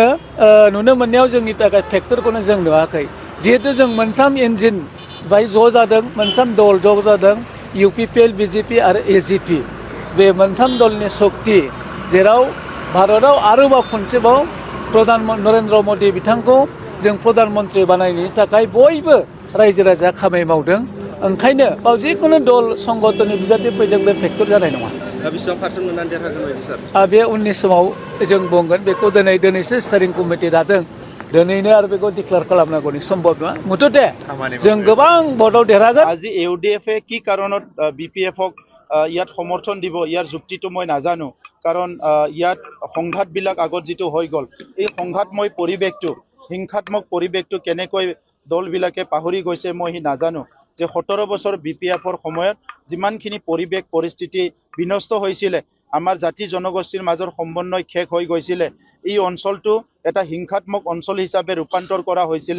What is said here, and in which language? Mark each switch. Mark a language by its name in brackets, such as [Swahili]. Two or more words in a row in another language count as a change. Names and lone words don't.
[Bodo] नुनो मोननायाव जोंनि थाखाय फेक्टरखौनो जों नुवाखै जिहेतु जों मोनथाम इन्जिन बाय ज' जादों मोनथाम दल ज' जादों इउपिपिएल बिजेपि आरो एजिपि बे मोनथाम दलनि सक्ति जेराव भारताव आरोबाव खनसेबाव नरेन्द्र मदि बिथांखौ जों प्रधान मन्त्रि बानायनायनि थाखाय बयबो रायजो राजाया खामानि मावदों ओंखायनो बाव जिखुनु दल संगठननि बिजाथि फैदों बे फेक्टर जानाय नङा दा बेसेबां पार्सेन्ट मोननानै देरहागोन बायदि सार बे उननि समाव जों बुंगोन बेखौ दिनैसो [English] steering committee [Bodo] दादों दिनैनो आरो बेखौ डिक्लेयार खालामनांगौनि सम्भब नङा मुथते जों गोबां भटआव देरहागोन [Assamese] আজি ইউডিএফে কি কাৰণত বিপিএফক ইয়াত সমৰ্থন দিব ইয়াৰ যুক্তিটো মই নাজানো কাৰণ ইয়াত সংঘাতবিলাক আগত যিটো হৈ গ'ল এই সংঘাতময় পৰিৱেশটো হিংসাত্মক পৰিৱেশটো কেনেকৈ দলবিলাকে পাহৰি গৈছে মই নাজানো যে 17 বছৰ BPFৰ সময়ত যিমানখিনি পৰিৱেশ পৰিস্থিতি বিনষ্ট হৈছিলে, আমাৰ জাতি জনগোষ্ঠীৰ মাজৰ সমন্বয় শেষ হৈ গৈছিলে, এই অঞ্চলটো এটা হিংসাত্মক অঞ্চল হিচাপে ৰূপান্তৰ কৰা হৈছিলে।